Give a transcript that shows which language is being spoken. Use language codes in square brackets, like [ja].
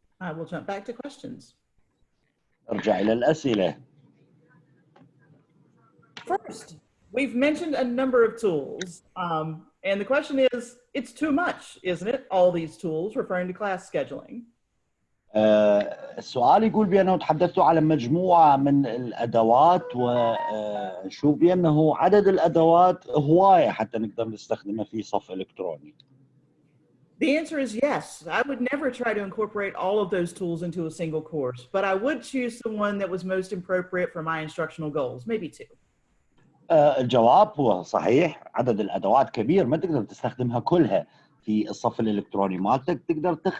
[en] I will jump back to questions. [ar] نرجع إلى الأسئلة. [en] First, we've mentioned a number of tools, and the question is, it's too much, isn't it? All these tools, referring to class scheduling. [ar] السؤال يقول بأنه تحدثتوا على مجموعة من الأدوات وشو بأنه عدد الأدوات هواية حتى نقدر نستخدمها في صف إلكتروني. [en] The answer is yes. I would never try to incorporate all of those tools into a single course, but I would choose the one that was most appropriate for my instructional goals, maybe two. [ar] الجواب هو صحيح، عدد الأدوات كبير ما تقدر تستخدمها كلها في الصف الإلكتروني مالتك، تقدر